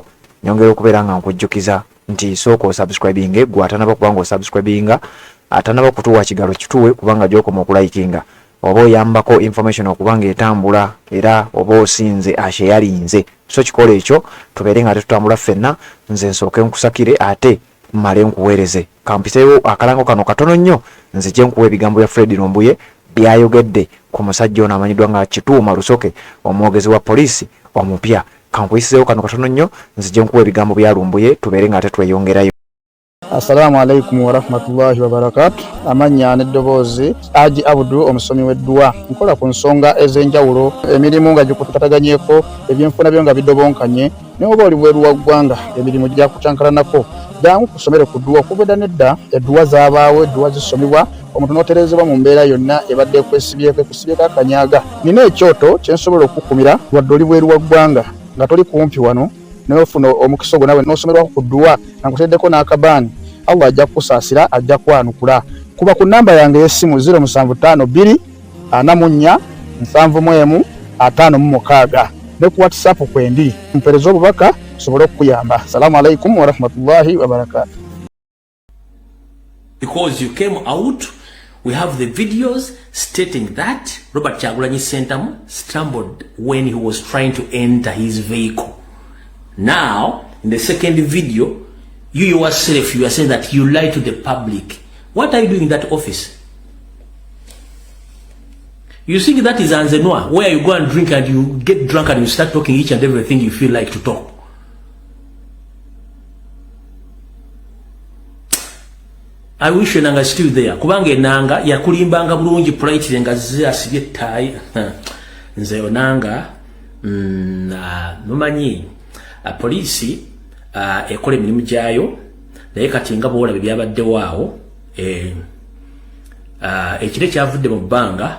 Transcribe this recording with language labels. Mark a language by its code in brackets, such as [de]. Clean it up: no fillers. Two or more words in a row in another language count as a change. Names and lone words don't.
[lg] nyongera okubeera nga nkujjukiza nti sooka osubscribinge gwe atanaba kubanga osubscribinga atanaba kutuwa kigalo kituwe kubanga gyokoma okulayikinga oba oyambako information okubanga etambula era oba osinze asheyalinze so kikola ekyo tubeere nga tetutambula ffenna nze nsooke nkusakire ate mmale nkuweereze kampiseewo akalango kano katono nnyo nzije nkuwa ebigambo bya Fred Lumbuye byayogedde ku musajja ono amanyiddwa nga Kituuma Lusoke omwogezi wa poliisi omupya. Kankuyisizeewo kano katono nnyo nzije nkuwa ebigambo bya Lumbuye tubeere nga ate tweyongerayo. [ar] السلام عليكم ورحمة الله وبركاته. [lg] Amanya n'eddoboozi Haji Abdu omusomi w'eddua. Nkola ku nsonga ez'enjawulo emirimu nga gikutataganyeko ebyenfuna byo nga bidobonkanye ne oba oli bweru wa ggwanga emirimu gya kucankalanako jangu kusomere ku ddua okubeda nedda eddua zaabaawo eddua zisomebwa omuntu n'oterezebwa mu mbeera yonna ebadde kwesibyeko ekusibyeko akanyaaga. Nina ekyoto kyensobola okukumira wadde oli bweru wa ggwanga nga toli kumpi wano n'ofuna omukisa ogwo nawe n'osomerwako ku ddua nga nkuteddeko n'akabaani Allah ajja kusaasira ajja kwanukula. Kuba ku namba yange y'essimu 0752 44 71 56 ne ku WhatsApp kwendi mpereza obubaka sobole okuyamba. [ar] السلام عليكم ورحمة الله وبركاته. [en] Because you came out, we have the videos stating that Robert Kyagulanyi Ssentamu stumbled when he was trying to enter his vehicle. Now, in the second video, you yourself, you are saying that you lie to the public. What are you doing in that office? You think that is Anzenua, where you go and drink and you get drunk and you start talking each and everything you feel like to talk. I wish Enanga is still there. [lg] Kubanga Enanga yakulimbanga bulungi polite nga asibye tie. Nze Enanga numanyi polisi ekola emirimu gyayo naye kati nga bwola bye byabadde waawo ekire kyavudde mu bbanga